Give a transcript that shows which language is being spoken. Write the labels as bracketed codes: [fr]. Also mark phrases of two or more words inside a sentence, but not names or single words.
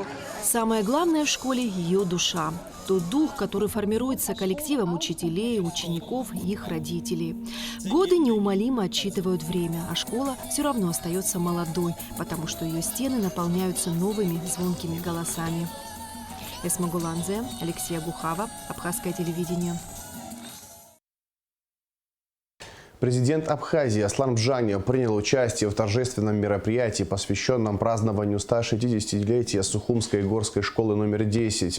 [ru] Самое главное в школе – ее душа. Тот дух, который формируется коллективом учителей, учеников и их родителей. Годы неумолимо отсчитывают время, а школа все равно остается молодой, потому что ее стены наполняются новыми звонкими голосами. Эсма Гуланзе, Алексей Агухава, Абхазское телевидение. Президент Абхазии Аслан Бжаня принял участие в торжественном мероприятии, посвященном празднованию 160-летия Сухумской горской школы номер 10.